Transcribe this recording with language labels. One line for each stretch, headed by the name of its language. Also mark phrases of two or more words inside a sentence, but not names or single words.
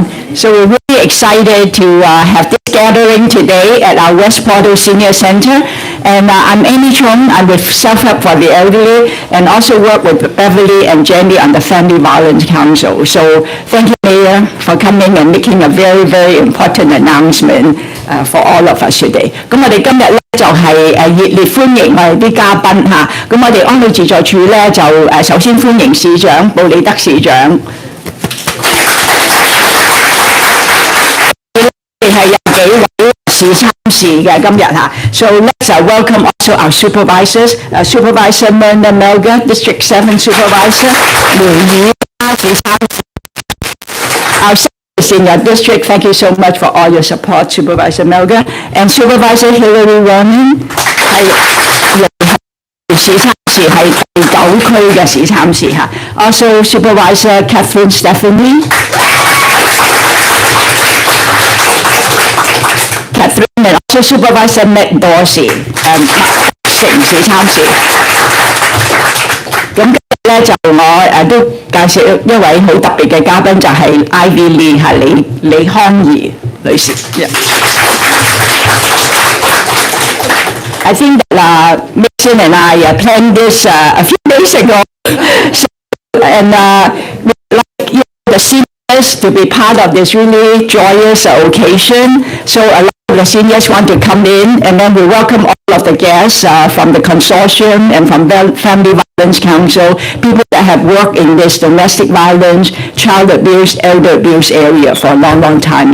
English: So we're really excited to have this gathering today at our West Portal Senior Center. And I'm Amy Chung. I'm with Self-Help for the Elderly and also work with Beverly and Jenny on the Family Violence Council. So thank you, Mayor, for coming and making a very, very important announcement for all of us today.
Cantonese: 咁我哋今日咧就係熱烈歡迎我哋啲嘉賓嚇。咁我哋安老自助處咧就首先歡迎市長布里德市長。
English: So let's welcome also our supervisors, Supervisor Myrna Melga, District 7 Supervisor, our service in your district, thank you so much for all your support, Supervisor Melga, and Supervisor Hillary Ronan,
Cantonese: 市參事係第9區嘅市參事嚇
English: Also Supervisor Catherine Stephanie, and also Supervisor Matt Dorsey,
Cantonese: 城市參事。咁今日咧就我都介紹一位好特別嘅嘉賓，就係 Ivy Lee 係李康怡女士。
English: I think that Mason and I planned this a few days ago, and we'd like the seniors to be part of this really joyous occasion. So a lot of the seniors want to come in, and then we welcome all of the guests from the consortium and from the Family Violence Council, people that have worked in this domestic violence, child abuse, elder abuse area for a long, long time.